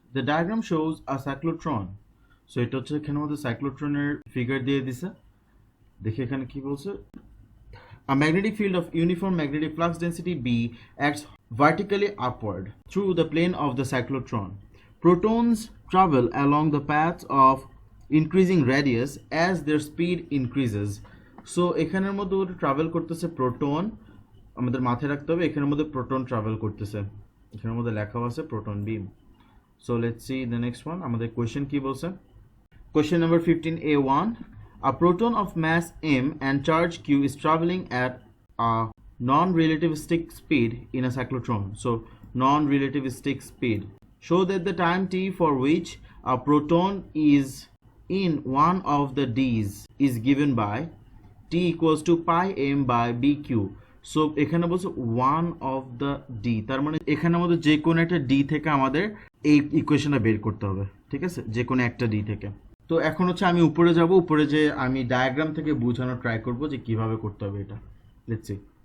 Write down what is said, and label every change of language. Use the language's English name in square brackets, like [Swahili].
[English] The diagram shows a cyclotron. So [Bangla] এটা হচ্ছে এখানে আমাদের cyclotronের ফিগার দিয়ে দিছে দেখি এখানে কি বলছে [English] A magnetic field of uniform magnetic flux density B acts vertically upward through the plane of the cyclotron. Protons travel along the path of increasing radius as their speed increases. [Bangla] So এখানের মধ্যে ওটা travel করতেছে proton আমাদের মাথায় রাখতে হবে এখানের মধ্যে প্রোটন ট্রাভেল করতেছে এখানের মধ্যে লেখাও আছে proton beam [English] so let's see the next one [Bangla] আমাদের কোশ্চেন কি বলছে question number 15A1 [English] A proton of mass m and charge q is traveling at a non-relativistic speed in a cyclotron. So non-relativistic speed. Show that the time t for which a proton is in one of the d's is given by t equals to pi m by bq. [Bangla] So এখানে বলছে [English] one of the d [Bangla] তার মানে এখানে আমাদের যে কোনো একটা d থেকে আমাদের এই ইকুয়েশনটা বের করতে হবে ঠিক আছে যে কোনো একটা d থেকে তো এখন হচ্ছে আমি উপরে যাব উপরে যে আমি ডায়াগ্রাম থেকে বোঝানোর ট্রাই করব যে কিভাবে করতে হবে এটা লেটস সি